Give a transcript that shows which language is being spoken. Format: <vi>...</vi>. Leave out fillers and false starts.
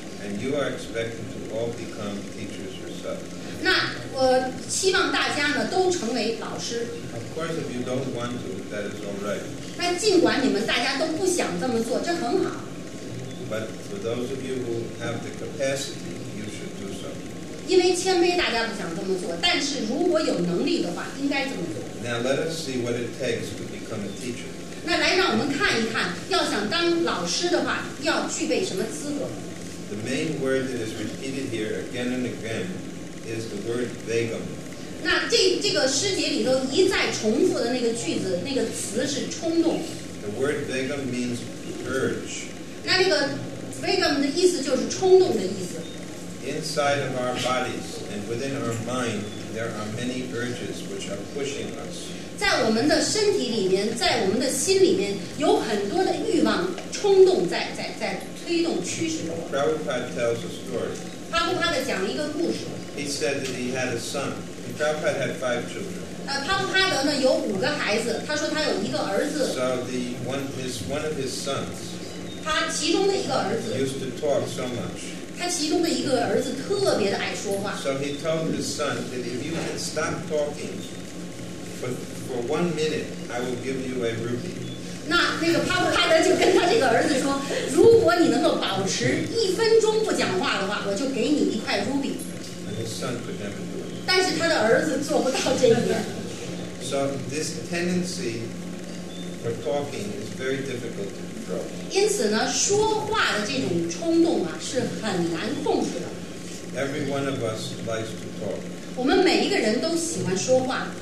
<en>And you are expected to all become teachers yourself.</en> <zh>那我希望大家呢都成为老师。</zh> <en>Of course, if you don't want to, that is all right.</en> <zh>那尽管你们大家都不想这么做，这很好。</zh> <en>But for those of you who have the capacity, you should do so.</en> <zh>因为谦卑，大家不想这么做，但是如果有能力的话，应该这么做。</zh> <en>Now let us see what it takes to become a teacher.</en> <zh>那来让我们看一看，要想当老师的话，要具备什么资格？</zh> <en>The main word that is repeated here again and again is the word vegam.</en> <zh>那这个诗节里头一再重复的那个句子，那个词是冲动。</zh> <en>The word vegam means urge.</en> <zh>那个 vegam 的意思就是冲动的意思。</zh> <en>Inside of our bodies and within our mind, there are many urges which are pushing us.</en> <zh>在我们的身体里面，在我们的心里面，有很多的欲望、冲动在推动、驱使着我。</zh> <en>Prabhupada tells a story.</en> <zh>啪不啪的讲一个故事。</zh> <en>He said that he had a son. And Prabhupada had 5 children.</en> <zh>啪不啪德呢有5个孩子，他说他有一个儿子，</zh> <en>So one of his sons</en> <zh>他其中的一个儿子，</zh> <en>used to talk so much.</en> <zh>他其中的一个儿子特别的爱说话。</zh> <en>So he told his son that if you can stop talking for 1 minute, I will give you a rupee.</en> <zh>那个啪不啪德就跟他这个儿子说，如果你能够保持1分钟不讲话的话，我就给你1块 ruby。</zh> <en>And his son could never do it.</en> <zh>但是他的儿子做不到这一点。</zh> <en>So this tendency for talking is very difficult to control.</en> <zh>因此呢，说话的这种冲动啊是很难控制的。</zh> <en>Every one of us likes to talk.</en> <zh>我们每一个人都喜欢说话。</zh>